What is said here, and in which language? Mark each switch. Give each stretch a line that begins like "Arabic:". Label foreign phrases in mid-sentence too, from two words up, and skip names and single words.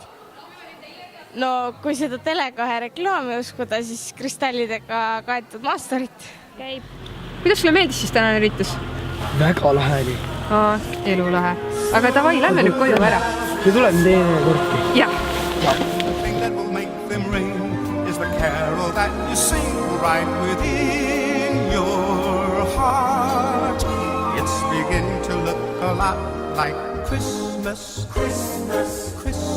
Estonian: No kui seda Tele2 reklaami uskuda, siis kristallidega kaetud maasturit käib. Kuidas sulle meeldis siis tänane üritus? Väga lahe oli. Elu lahe. Aga davai, lähme nüüd koju ära. Me tuleme teine korki. Jah.
English: The thing that will make them ring is the carol that you sing right within your heart. It's beginning to look a lot like Christmas.